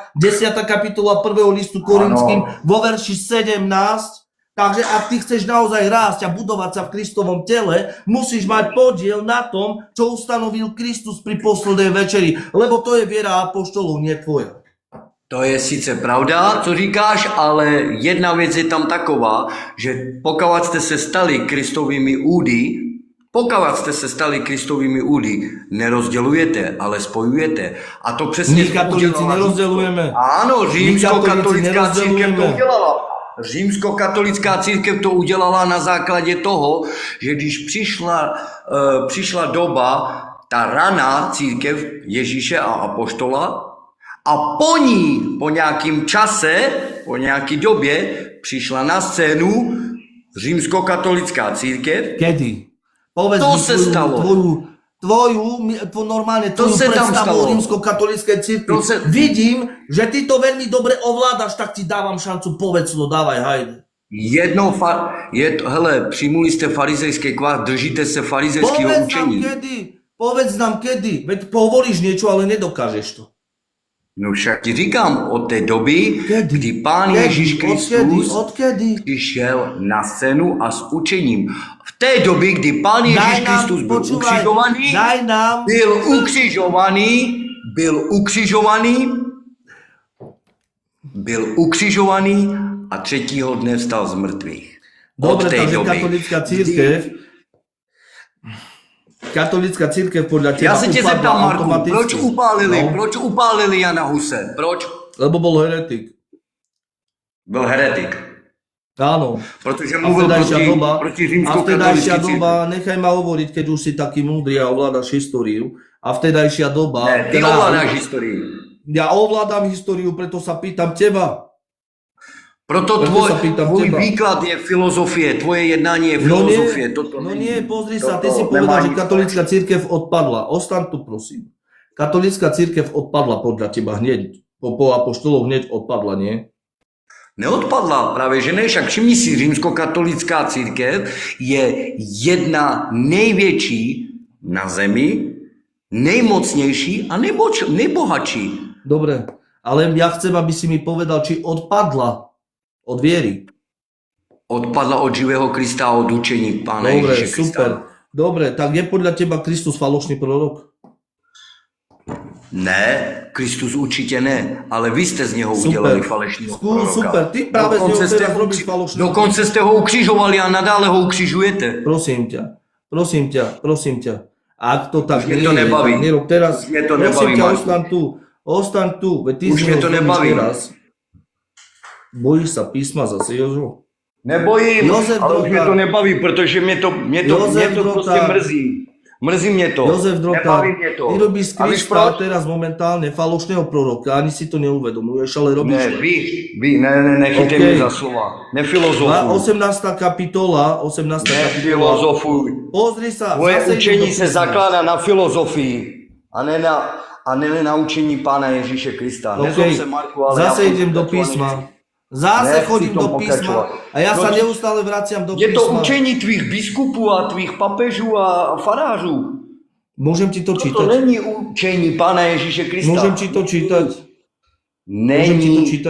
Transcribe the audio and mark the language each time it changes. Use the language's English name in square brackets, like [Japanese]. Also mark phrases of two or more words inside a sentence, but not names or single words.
[Slovak] 10. kapitola 1. listu Korinským vo verši 17. Takže ak ty chceš naozaj rásť a budovať sa v Kristovom tele, musíš mať podiel na tom, čo ustanovil Kristus pri poslednej večeri. Lebo to je viera apoštolov, nie tvoja. [Czech] To je sice pravda, co říkáš, ale jedna věc je tam taková, že pokud jste se stali Kristovými údy, Pokud jste se stali Kristovými údy, nerozdělujete, ale spojujete. A to přesně My katolíci nerozdělujeme. Ano, římskokatolická církev to nerozdělujeme. udělala. Římskokatolická církev to udělala na základě toho, že když přišla doba, ta raná církev Ježíše a apoštola, a po ní, po nějakém čase, po nějaké době, přišla na scénu římskokatolická církev. [Slovak] Kedy? Povedz [Czech] To [Slovak] mi [Czech] se stalo. [Slovak] Normálne [Czech] To [Slovak] tvoju [Czech] se tam [Slovak] predstavu [Czech] stalo. [Slovak] o rímskokatolíckej cirkvi. [Czech] To se- [Slovak] Vidím, že ty to veľmi dobre ovládaš, tak ti dávam šancu, povedz to, dávaj, hajde. [Czech] Hele, přijmuli jste farizejský kvás, držíte se farizejského učení. [Slovak] Povedz nám kedy. Veď povolíš niečo, ale nedokážeš to. [Czech] No však ti říkám, od té doby, [Slovak] Kedy? [Czech] kdy Pán Ježíš Kristus [Slovak] Odkedy? [Czech] přišel na scénu a s učením. V té době, kdy Pán Ježíš Kristus byl ukřižovaný, [Slovak] daj nám, [Czech] byl ukřižovaný a třetího dne vstal z mrtvých. [Slovak] Dobre, [Czech] Od té [Slovak] takže [Czech] doby. [Slovak] katolická církev podľa teba [Czech] Já se tě [Slovak] upadla [Czech] zeptám, Marku, [Slovak] automaticky. [Czech] proč upálili Jana Huse? Proč? [Slovak] Lebo bol heretik. [Czech] Byl heretik. [Slovak] Áno. [Czech] Protože [Slovak] A [Czech] mluvil [Slovak] vtedajšia doba, [Czech] proti [Slovak] a [Czech] římskokatolické [Slovak] vtedajšia [Czech] církvi. [Slovak] doba, nechaj ma hovoriť, keď už si taký múdry a ovládaš históriu. A vtedajšia doba... [Czech] Ne, ty ovládáš historii. [Slovak] Ja ovládam históriu, preto sa pýtam teba. [Czech] Proto [Slovak] Preto sa pýtam [Czech] tvoj [Slovak] teba. [Czech] výklad je filozofie, tvoje jednání je [Slovak] No [Czech] filozofie. [Slovak] nie, [Czech] Toto [Slovak] no [Czech] není. [Slovak] nie, pozri sa, ty [Czech] Toto [Slovak] si [Czech] nemá [Slovak] povedal, že [Czech] nič [Slovak] katolická církev odpadla. Ostan tu, prosím. Katolická církev odpadla podľa teba hneď. Po apoštoloch hneď odpadla, nie? [Czech] Neodpadla, právě že ne, však všimni si, římskokatolická církev je jedna největší na zemi, nejmocnější a nejbohatší. [Slovak] Dobre, ale ja chcem, aby si mi povedal, či odpadla od viery. [Czech] Odpadla od živého Krista a od učení Pána [Slovak] Dobre, [Czech] Ježíše Krista. [Slovak] super. Dobre, tak je podľa teba Kristus falošný prorok? [Czech] Ne, Kristus určitě ne, ale vy jste z něho udělali falešného proroka. [Slovak] Super, ty práve z neho teraz robíš falošný. [Czech] Dokonce jste ho ukřižovali a nadále ho ukřižujete. [Slovak] Prosím ťa. Ak to tak [Czech] Už mě [Slovak] nie to je, [Czech] nebaví. [Slovak] tak nerob teraz. [Czech] Už mě to [Slovak] Prosím [Czech] nebaví, [Slovak] ťa, [Czech] Marku. [Slovak] ostaň tu. Veď ty [Czech] Už [Slovak] z [Czech] mě [Slovak] neho [Czech] to [Slovak] robíš [Czech] nebaví. [Slovak] teraz. Bojíš sa písma zase, Jožo? [Czech] Nebojím, [Slovak] Josef [Czech] ale už mě [Slovak] Drotar. [Czech] to nebaví, protože mě to [Slovak] Josef [Czech] prostě [Slovak] Drotar. [Czech] mrzí. Mrzí mě to. [Slovak] Jozef Drotar, [Czech] Nebaví mě to. [Slovak] ty robíš z [Czech] A víš [Slovak] Krista [Czech] proč? [Slovak] teraz momentálne falošného proroka, ani si to neuvedomuješ, ale robíš. [Czech] Ne, vy, nechytej [Slovak] Okay. [Czech] mě za slova. Nefilozofuj. [Slovak] 18. kapitola. [Czech] Nefilozofuj. [Slovak] Pozri sa. [Czech] Tvoje [Slovak] zase idem [Czech] učení [Slovak] do [Czech] se [Slovak] písma. [Czech] zakládá na filozofii a ne na učení Pána Ježíše Krista. [Slovak] OK, [Czech] Nezlob se, Marku, ale [Slovak] zase [Czech] ja [Slovak] idem do [Czech] pokračovať [Slovak] písma. [Czech] nechci. [Slovak] Zase [Czech] Nechci [Slovak] chodím [Czech] tom [Slovak] do písma [Czech] pokračovať. [Slovak] a ja sa [Czech] No, [Slovak] neustále vraciam do [Czech] Je to [Slovak] písma. [Czech] učení tvých biskupů a tvých papežů a farářů. [Slovak] Môžem ti to [Czech] To [Slovak] čítať? [Czech] není učení Pána Ježíše Krista. [Slovak] Môžem ti to čítať? [Czech] Není [Slovak] Môžem ti to čítať?